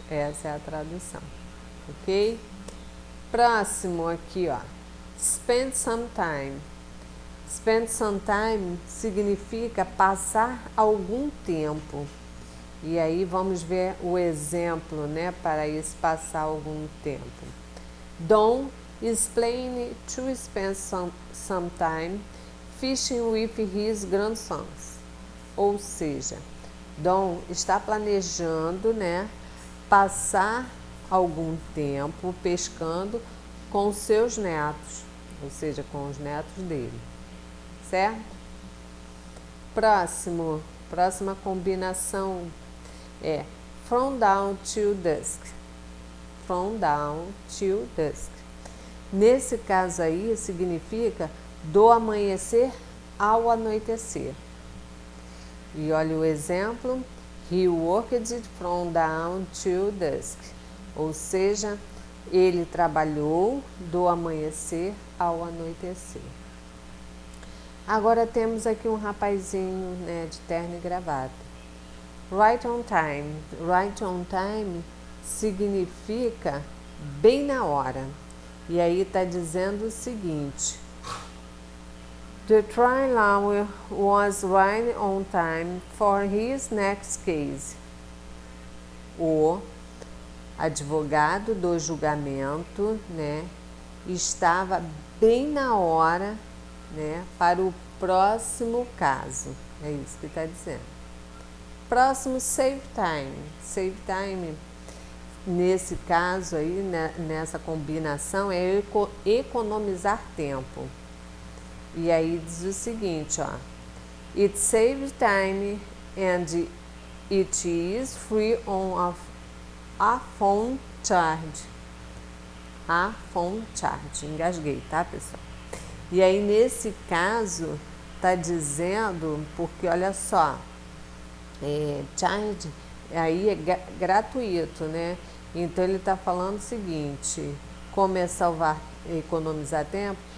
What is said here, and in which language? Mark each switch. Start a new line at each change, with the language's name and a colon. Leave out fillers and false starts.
Portuguese: Essa é a tradução, ok? Próximo aqui, ó.
English: Spend some time. Spend some time
Portuguese: significa passar algum tempo. E aí vamos ver o exemplo, né, para esse passar algum tempo.
English: Don is planning to spend some time fishing with his grandsons.
Portuguese: Ou seja, Dom está planejando, né, passar algum tempo pescando com seus netos, ou seja, com os netos dele, certo? Próxima combinação é
English: from dawn till dusk. From dawn till dusk.
Portuguese: Nesse caso aí significa do amanhecer ao anoitecer. E olha o exemplo:
English: he worked from dawn till dusk.
Portuguese: Ou seja, ele trabalhou do amanhecer ao anoitecer. Agora temos aqui um rapazinho, né, de terno e gravata.
English: Right on time. Right on time significa
Portuguese: bem na hora. E aí está dizendo o seguinte:
English: The trial was right on time for his next case.
Portuguese: O advogado do julgamento, né, estava bem na hora, né, para o próximo caso. É isso que está dizendo. Próximo
English: save time. Save time,
Portuguese: nesse caso aí, né, nessa combinação, é economizar tempo. E aí diz o seguinte, ó.
English: It saves time and it is free on a phone charge. A phone charge.
Portuguese: Engasguei, tá, pessoal? E aí, nesse caso, tá dizendo, porque olha só, charge aí é gratuito, né? Então ele está falando o seguinte: como é economizar tempo?